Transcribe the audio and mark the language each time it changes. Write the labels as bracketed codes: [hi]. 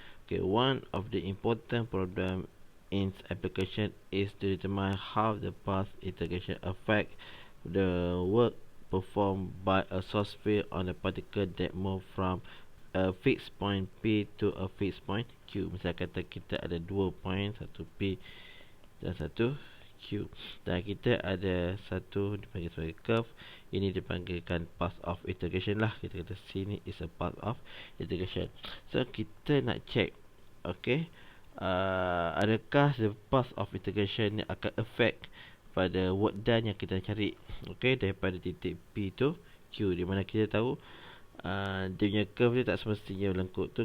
[en] Okay, one of the important problems in application is to determine how the path integration affect the work performed by a source field on a particle that move from a fixed point P to a fixed point Q. [ms] Misal kata kita ada dua point, satu P dan satu Q, dan kita ada satu dipanggil sebagai curve. Ini dipanggilkan [en] path of integration [ms] lah. Kita kata sini [en] is a path of integration. [ms] So kita nak check, okay, adakah [en] the path of integration [ms] ni akan affect pada work done yang kita cari, okay, daripada titik P tu Q, di mana kita tahu dia punya curve dia tak semestinya lengkuk tu.